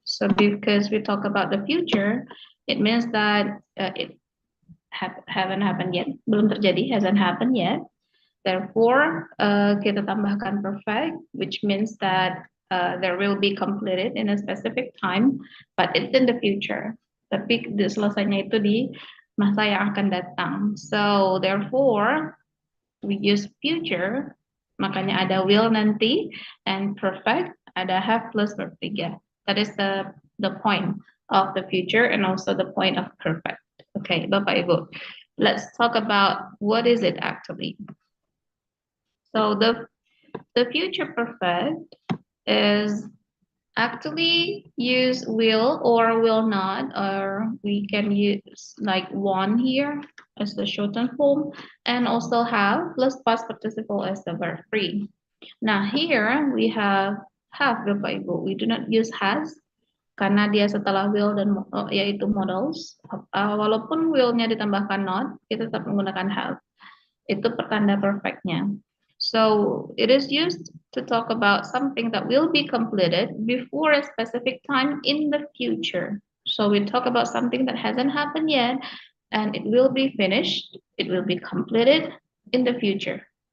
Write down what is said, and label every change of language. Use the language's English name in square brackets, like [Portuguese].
[English] So because we talk about the future, it means that it haven't happened yet, [Indonesian] belum terjadi, [English] hasn't happened yet. Therefore, [Indonesian] kita tambahkan [English] perfect, which means that there will be completed in a specific time, but it's in the future. [Indonesian] Tapi selesainya itu di masa yang akan datang. [English] So, therefore, we use future, [Indonesian] makanya ada will nanti, [English] and perfect, ada have plus verb 3. That is the point of the future and also the point of perfect. Okay, Bapak Ibu, let's talk about what is it actually. So the future perfect is actually use will or will not, or we can use like want here as the shortened form, and also have plus past participle as the verb free. Now here we have Bapak Ibu. We do not use has [Indonesian] karena dia setelah will dan yaitu modals. Walaupun will-nya ditambahkan not, kita tetap menggunakan have. Itu pertanda perfectnya. [English] So it is used to talk about something that will be completed before a specific time in the future. So we talk about something that hasn't happened yet and it will be finished, it will be completed in the future.